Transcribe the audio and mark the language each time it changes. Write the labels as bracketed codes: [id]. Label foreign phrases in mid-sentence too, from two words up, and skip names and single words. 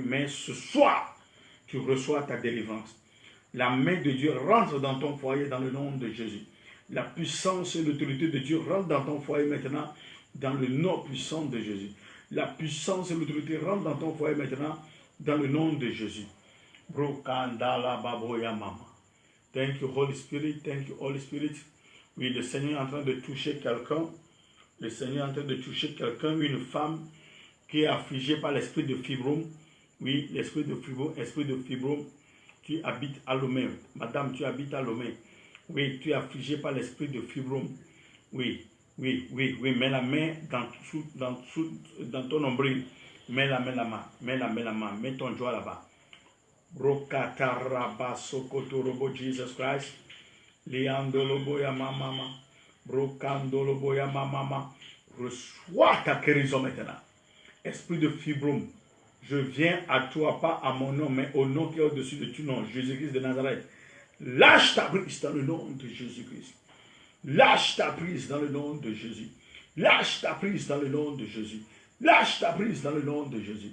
[fr] Mais ce soir, tu reçois ta délivrance. La main de Dieu rentre dans ton foyer dans le nom de Jésus. La puissance et l'autorité de Dieu rentrent dans ton foyer maintenant dans le nom puissant de Jésus. La puissance et l'autorité rentrent dans ton foyer maintenant dans le nom de Jésus. Brokandala baboya mama. [en] Thank you, Holy Spirit. Thank you, Holy Spirit. [fr] Oui, le Seigneur est en train de toucher quelqu'un. Le Seigneur est en train de toucher quelqu'un, une femme qui est affligée par l'esprit de fibrome. Oui, l'esprit de fibrome. Tu habites à Lomé. Madame, tu habites à Lomé. Oui, tu es affligée par l'esprit de fibrome. Oui. Mets la main dans ton nombril. Mets la main. Mets ton doigt là-bas. Brokataraba sokotorobo Jesus Christ. Liandolobo ya mama. Brokandolobo ya mama. Reçois ta guérison maintenant. Esprit de fibrome. Je viens à toi, pas à mon nom, mais au nom qui est au-dessus de tout nom, Jésus-Christ de Nazareth. Lâche ta prise dans le nom de Jésus-Christ. Lâche ta prise dans le nom de Jésus. Lâche ta prise dans le nom de Jésus. Lâche ta prise dans le nom de Jésus.